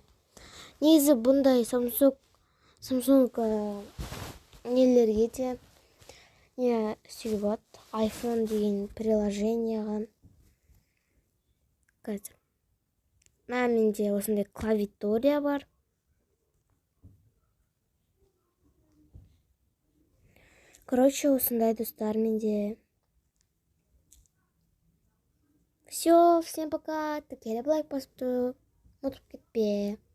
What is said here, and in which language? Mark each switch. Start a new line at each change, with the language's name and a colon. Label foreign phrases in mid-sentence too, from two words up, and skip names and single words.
Kazakh: Негізі бұндай Samsung нелерге де не істеуге болады, iPhone деген приложенияға. Қазір менде осындай клавиатура бар. Короче, осындай достар менде.
Russian: Все, всем пока.
Kazakh: Тіркеліп лайк басып ұмытып кетпе.